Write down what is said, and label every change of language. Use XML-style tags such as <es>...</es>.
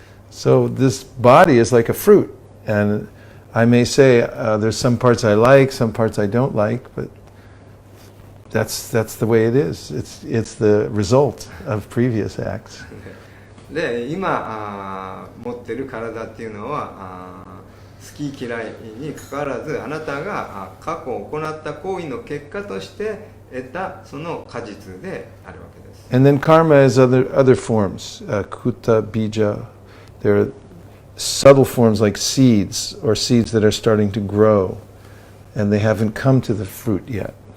<en>So this body is like a fruit, and I may say there's some parts I like, some parts I don't like, but that's the way it is. It's the result of previous acts.</en> <ja>で今持ってる体っていうのは好き嫌いにかかわらずあなたが過去行った行為の結果として得たその果実であるわけです。</ja> <en>And then karma has other forms, kuta, bija. There are subtle forms like seeds or seeds that are starting to grow, and they haven't come to the fruit yet.</en>